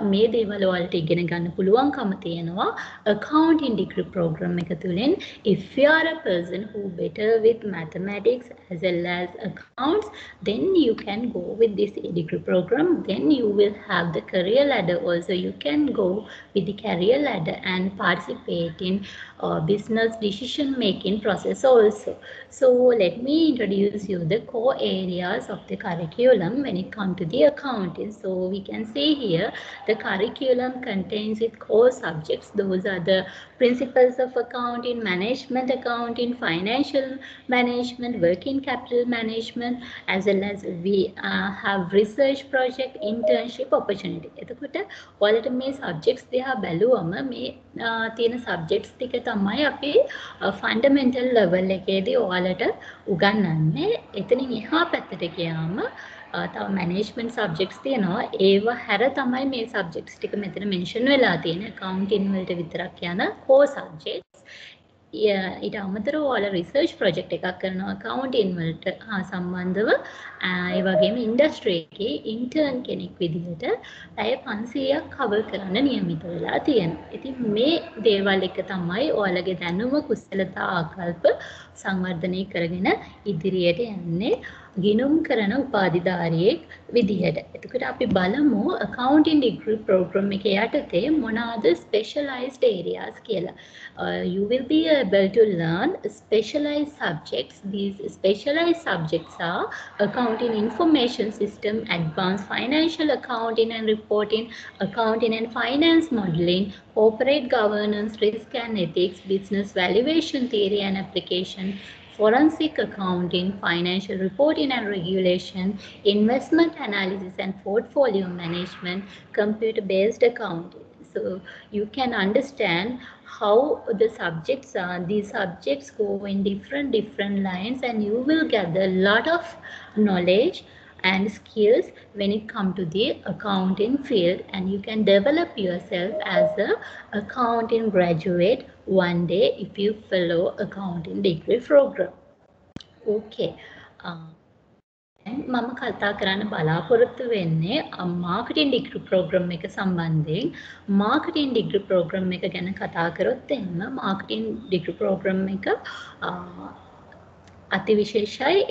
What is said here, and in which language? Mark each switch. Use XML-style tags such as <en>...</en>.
<si>මේ දේවල් වලට ඉගෙන ගන්න පුළුවන්කම තියෙනවා</si> <en>accounting degree program</en> <si>එක තුලින්.</si> <en>If you are a person who better with mathematics as well as accounts, then you can go with this degree program. Then you will have the career ladder also. You can go with the career ladder and participate in business decision making process also. So let me introduce you the core areas of the curriculum when it comes to the accounting. So we can see here the curriculum contains its core subjects. Those are the principles of accounting, management accounting, financial management, working capital management, as well as we have research project, internship opportunity.</en> <si>එතකොට ඔයාලට මේ subjects දිහා බැලුවම මේ තියෙන subjects ටික තමයි අපි</si> <en>fundamental level</en> <si>එකේදී ඔයාලට උගන්වන්නේ. එතනින් එහා පැත්තට ගියාම තව management subjects තියෙනවා. ඒවා හැර තමයි මේ subjects ටික මෙතන mention වෙලා තියෙන්නේ. accounting වලට විතරක් යන core subjects. ඊට අමතරව ඔයාලා රිසර්ච් ප්‍රොජෙක්ට් එකක් කරනවා accounting වලට සම්බන්ධව. ඒ වගේම ඉන්ඩස්ට්‍රි එකේ ඉන්ටර්න් කෙනෙක් විදිහට පැය 500ක් කවර් කරන්න නියමිත වෙලා තියෙනවා. ඉතින් මේ දේවල් එක තමයි ඔයාලගේ දැනුම කුසලතා ආකල්ප සංවර්ධනය කරගෙන ඉදිරියට යන්නේ ගිණුම් කරන උපාධිධාරියෙක් විදිහට. එතකොට අපි බලමු</si> <en>accounting degree program</en> <si>එකේ යටතේ මොනවාද</si> <en>specialized areas</en> <si>කියලා.</si> <en>You will be able to learn specialized subjects. These specialized subjects are accounting information system, advanced financial accounting and reporting, accounting and finance modeling, corporate governance, risk and ethics, business valuation theory and application, forensic accounting, financial reporting and regulation, investment analysis and portfolio management, computer-based accounting. So you can understand how the subjects are. These subjects go in different lines, and you will gather a lot of knowledge and skills when it comes to the accounting field, and you can develop yourself as a accounting graduate one day if you follow accounting degree program. Okay.</en> <si>මම කතා කරන්න බලාපොරොත්තු වෙන්නේ marketing degree programme එක සම්බන්ධයෙන්. Marketing degree programme එක ගැන කතා කරොත් එහෙම මාකටිං ඩිග්‍රී ප්‍රෝග්‍රෑම් එක අතිවිශේෂයි.</si>